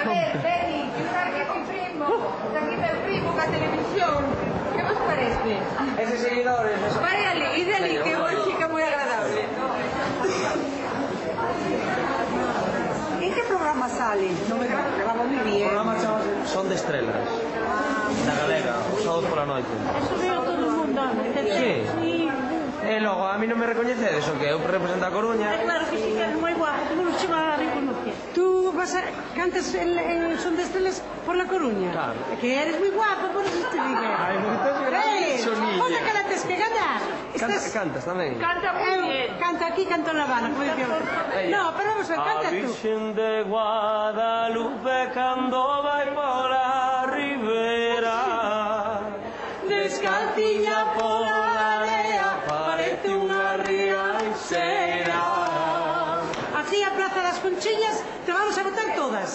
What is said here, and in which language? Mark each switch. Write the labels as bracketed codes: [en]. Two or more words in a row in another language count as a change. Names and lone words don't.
[es] A ver, Benny, que está aquí mi primo. Está aquí mi primo na televisión. ¿Qué vos parece? [gl] Eses seguidores. Vai ali, ide ali, [es] que hoy chica muy agradable. ¿En qué programa sale? No me grabo muy [gl] O [es] bien. [gl] programa chamase Son de Estrelas. Da Galega, os sábados pola noite. [es] Eso veo todo el mundo. Sí. Sí. [gl] E logo, a mí non me recoñecedes o que eu represento a Coruña. [es] Claro que sí, que es muy guapo. ¿Cómo nos lleva a reconocer? ¿Tú cantas el Son de Estrellas por La Coruña? Claro. Que eres muy guapo, por eso te digo. [gl] Ai, moitas gracias, Sonilla. [es] Oye, que la tienes que ganar. [gl] Cantas tamén. [es] Canta muy bien. Canto aquí, canto en La Habana, como dice ahora. No, pero vamos a ver, canta [gl] A [es] tú. [gl] Virxen de Guadalupe cando vai pola ribera, descalciña pola area, parece unha riaxera. Aquí a Plaza das Conchiñas te vamos a botar todas.